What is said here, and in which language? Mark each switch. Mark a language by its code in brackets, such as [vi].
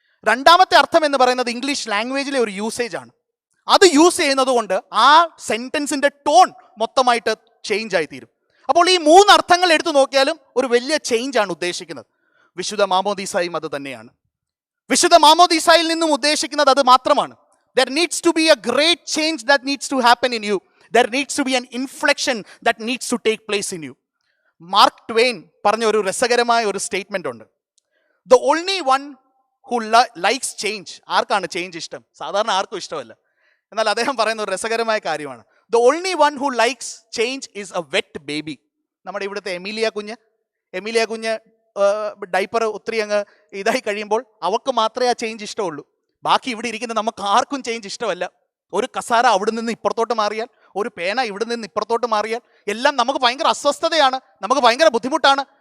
[ml] രണ്ടാമത്തെ അർത്ഥം എന്ന് പറയുന്നത് ഇംഗ്ലീഷ് ലാംഗ്വേജിലെ ഒരു യൂസേജ് ആണ്. അത് യൂസ് ചെയ്യുന്നത് കൊണ്ട് ആ സെൻറ്റൻസിൻ്റെ ടോൺ മൊത്തമായിട്ട് ചേഞ്ച് ആയി തീരും. അപ്പോൾ ഈ 3 അർത്ഥങ്ങൾ എടുത്തു നോക്കിയാലും ഒരു വലിയ ചേഞ്ച് ആണ് ഉദ്ദേശിക്കുന്നത്. വിശുദ്ധ മാമോദീസായും അത് തന്നെയാണ്. വിശുദ്ധ മാമോദീസായിൽ നിന്നും ഉദ്ദേശിക്കുന്നത് അത് മാത്രമാണ്. [en] There needs to be a great change that needs to happen in you. There needs to be an inflection that needs to take place in you. [ml] Mark Twain പറഞ്ഞ ഒരു രസകരമായ ഒരു സ്റ്റേറ്റ്മെന്റ് ഉണ്ട്. [en] The only one who likes change. [ml] ആർക്കാണ് change ഇഷ്ടം? സാധാരണ ആർക്കും ഇഷ്ടമല്ല. എന്നാൽ അദ്ദേഹം പറയുന്ന ഒരു രസകരമായ കാര്യമാണ്. [en] The only one who likes change is a wet baby. [ml] നമ്മുടെ ഇവിടുത്തെ എമീലിയ കുഞ്ഞ് ഡൈപ്പർ ഒത്തിരി അങ്ങ് ഇതായി കഴിയുമ്പോൾ അവൾക്ക് മാത്രമേ ആ ചേഞ്ച് ഇഷ്ടമുള്ളൂ. ബാക്കി ഇവിടെ ഇരിക്കുന്ന നമുക്ക് ആർക്കും ചേഞ്ച് ഇഷ്ടമല്ല. ഒരു കസാര അവിടെ നിന്ന് ഇപ്പുറത്തോട്ട് മാറിയാൽ, ഒരു പേന ഇവിടെ നിന്ന് ഇപ്പുറത്തോട്ട് മാറിയാൽ എല്ലാം നമുക്ക് ഭയങ്കര അസ്വസ്ഥതയാണ്, നമുക്ക് ഭയങ്കര ബുദ്ധിമുട്ടാണ്.